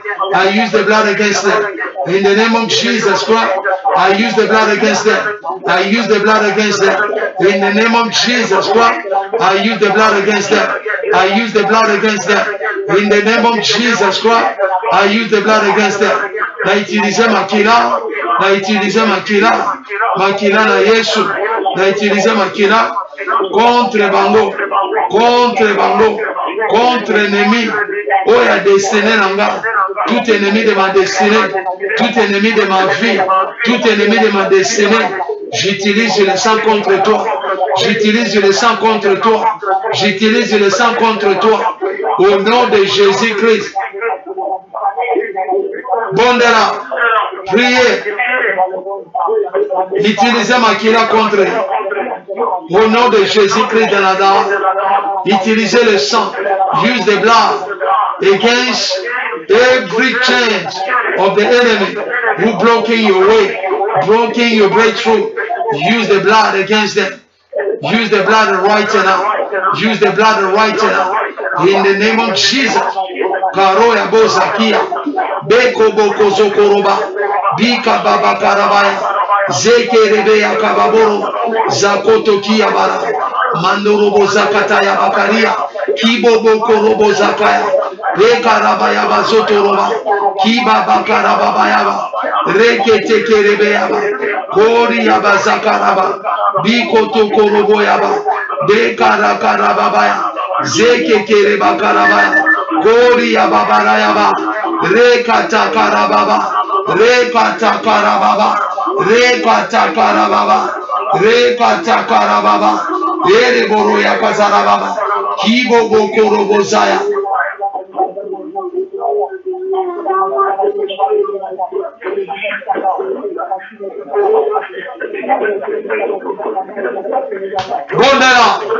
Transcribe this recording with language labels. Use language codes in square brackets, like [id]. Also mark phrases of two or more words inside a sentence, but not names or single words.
[en] I use the blood against them. In the name of Jesus Christ, I use the blood against them. I use the blood against them. In the name of Jesus Christ, I use the blood against them. I use the blood against them. In the name of Jesus Christ, I use the blood against them. [ln] Na utiliser makila, na utiliser makila, makila na Yesu, na utiliser makila contre bango, [fr] contre ennemi. [ln] Oh, ya destiné nanga, [fr] tout ennemi de ma destinée, tout ennemi de ma vie, tout ennemi de ma destinée. J'utilise le sang contre toi. J'utilise le sang contre toi. J'utilise le sang contre toi. Au nom de Jésus-Christ. Bondela, priez. Utilisez Makila contre eux. Au nom de Jésus-Christ de Nazareth. Utilisez le sang. [en] Use the blood against every change of the enemy who blocking your way, blocking your breakthrough. Use the blood against them. Use the blood right now. Use the blood right now. In the name of Jesus. Karoya bozakia. Beko boko zokoroba. Bika baba karabaya. Zeke rebeya kababoro. Zakoto kia bara. Mandorobo zakataya bakaria. Kibo boko robo zakaya. Reka rabaya bazotoroba. Kiba bakarababayaba. Reke teke rebeyaba. Kori yaba zakaraba. Biko toko robo yaba. Dekara karababaya. Zeke kereba karabaya. Kori yaba barayaba. Reka takarababa. Reka takarababa. Reka takarababa. Reka takarababa. Ere boro ya kazarababa. Kibo boko robo zaya. Bondela.